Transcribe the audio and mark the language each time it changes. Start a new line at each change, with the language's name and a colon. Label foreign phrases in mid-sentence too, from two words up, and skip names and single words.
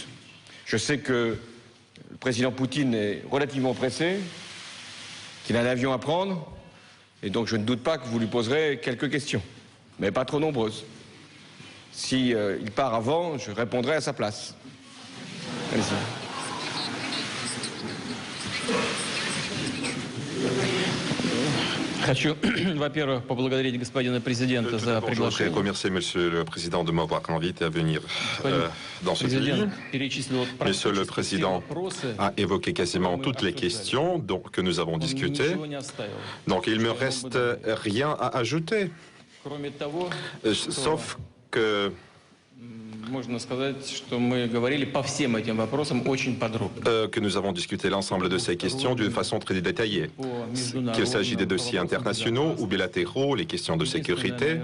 French: Je sais que le président Poutine est relativement pressé, qu'il a un avion à prendre, et donc je ne doute pas que vous lui poserez quelques questions, mais pas trop nombreuses. Si il part avant, je répondrai à sa place. Allez-y.
Russian: Хочу, во-первых, поблагодарить господина президента за приглашение.
French: Je voudrais remercier Monsieur le Président de m'avoir invité à venir dans ce pays. Monsieur le Président a évoqué quasiment toutes les questions que nous avons discutées. Donc il ne me reste rien à ajouter, sauf que que nous avons discuté l'ensemble de ces questions d'une façon très détaillée, qu'il s'agit des dossiers internationaux ou bilatéraux, les questions de sécurité.